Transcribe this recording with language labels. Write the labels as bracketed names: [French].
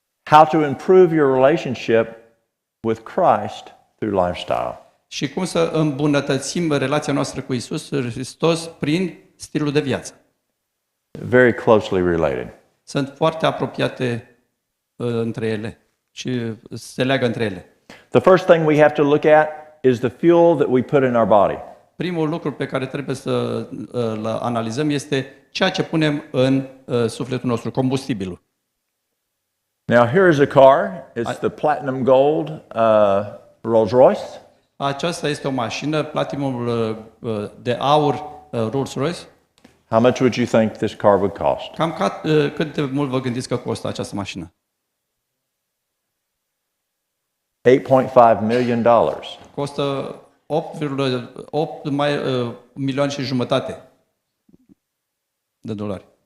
[English] How to improve your relationship with Christ through lifestyle. [Romanian] Și cum să îmbunătățim relația noastră cu Iisus Hristos prin stilul de viață. [English] Very closely related. [Romanian] Sunt foarte apropiate între ele și se leagă între ele. [English] The first thing we have to look at is the fuel that we put in our body. [Romanian] Primul lucru pe care trebuie să îl analizăm este ceea ce punem în sufletul nostru, combustibilul. [English] Now here is a car. It's the platinum gold Rolls-Royce. [Romanian] Aceasta este o mașină, platinum de aur Rolls-Royce. [English] How much would you think this car would cost? [Romanian] Cam cât de mult vă gândiți că costă această mașină? [English] $8.5 million. [Romanian] Costă 8,8 milioane și jumătate de dolari.